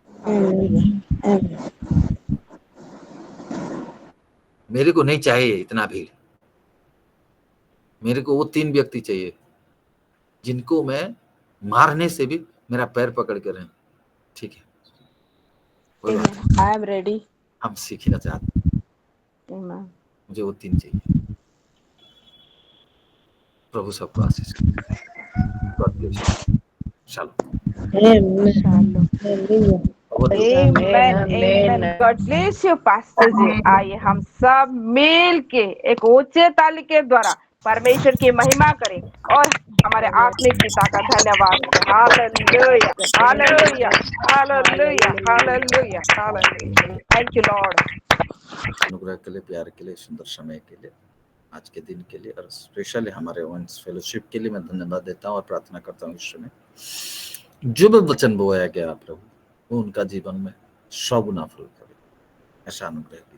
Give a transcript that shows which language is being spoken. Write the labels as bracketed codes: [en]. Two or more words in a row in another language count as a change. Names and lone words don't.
[hi] मेरे को नहीं चाहिए इतना भीड़, मेरे को वो 3 व्यक्ति चाहिए जिनको मैं मारने से भी मेरा पैर पकड़ कर रहे। ठीक है, कोई बात नहीं, [en] I am ready. [hi] हम सीखना चाहते हैं। Amen. मुझे वो 3 चाहिए। प्रभु सबको आशीष करे। [en] God bless you. शालोम। [hi] Amen, amen. [en] God bless you, Pastor जी। [hi] आइए हम सब मिल के एक ऊंचे ताली के द्वारा परमेश्वर की महिमा करें और हमारे आत्मिक पिता का धन्यवाद करें। हालेलुया, हालेलुया, हालेलुया, हालेलुया, हालेलुया। [en] thank you Lord. [hi] अनुग्रह के लिए, प्यार के लिए, सुंदर समय के लिए, आज के दिन के लिए और स्पेशली हमारे वंस फेलोशिप के लिए मैं धन्यवाद देता हूँ और प्रार्थना करता हूँ ईश्वर में जो भी वचन बोया गया प्रभु वो उनका जीवन में 100 गुना फल करे, ऐसा अनुग्रह कीजिए।